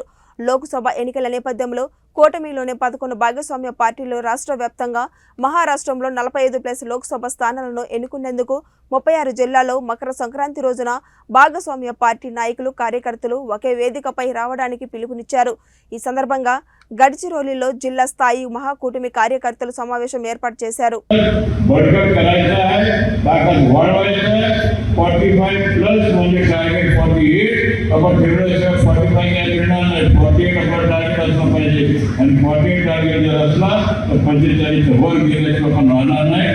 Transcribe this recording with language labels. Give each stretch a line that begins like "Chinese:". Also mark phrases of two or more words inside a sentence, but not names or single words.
Telugu: లోక్సభ ఎన్నికల నేపథ్యంలో కూటమిలోని 11 భాగస్వామ్య పార్టీలు రాష్ట్ర వ్యాప్తంగా మహారాష్ట్రంలో 45+ లోక్సభ స్థానాలను ఎన్నుకునేందుకు 36 జిల్లాల్లో మకర సంక్రాంతి రోజున భాగస్వామ్య పార్టీ నాయకులు, కార్యకర్తలు ఒకే వేదికపై రావడానికి పిలుపునిచ్చారు. ఈ సందర్భంగా గడిచిరోలిలో జిల్లా స్థాయి మహాకూటమి కార్యకర్తలు సమావేశం ఏర్పాటు చేశారు.
Marathi: आणि 48 टार्गेट जर असला तर 45 वर गेल्याचे आपण राहणार नाही.